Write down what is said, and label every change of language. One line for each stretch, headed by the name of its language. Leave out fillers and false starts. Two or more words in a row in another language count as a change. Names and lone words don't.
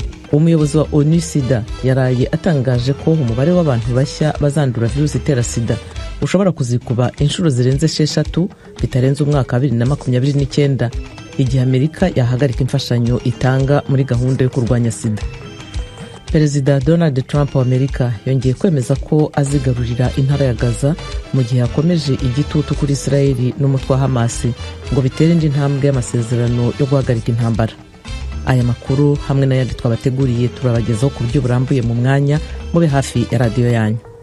Kinyarwanda: Umuyobozi wa ONU SIDA yaraye atangaje ko umubare w'abantu bashya bazandura virusi itera sida ushobora kuzikuba inshuro zirenze 6 bitarenze umwaka wa 2029 igihe Amerika yahagarika imfashanyo itanga muri gahunda yo kurwanya sida. Perezida Donald Trump wa Amerika yongeye kwemeza ko azigarurira intara ya Gaza mu gihe yakomeje igitutu kuri Israeli n'umutwe wa Hamas ngo bitere indi ntambwe y'amasezerano yo guhagarika intambara.
Rundi: Aya makuru hamwe n'ayandi twabateguriye turabagezaho ku buryo burambuye mu mwanya, mube hafi ya radio yanyu.